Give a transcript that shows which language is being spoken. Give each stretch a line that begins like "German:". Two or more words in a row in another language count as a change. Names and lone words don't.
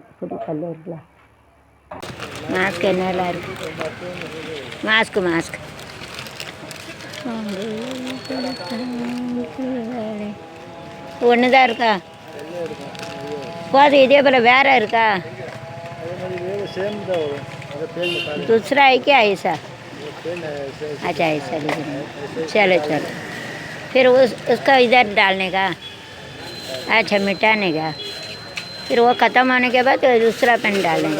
Tamil: பொடி கல் இருக்குல்ல. மாஸ்க் என்னெல்லாம் இருக்கு? மாஸ்க் ஒன்று தான் இருக்கா? போதும். இதே போல் வேறு இருக்கா?
Hindi: दूसरा है क्या ऐसा? अच्छा ऐसा चलो चलो. फिर उसका इधर डालने का. अच्छा मिटाने का. फिर वो ख़त्म होने के बाद दूसरा पेन डालेंगे.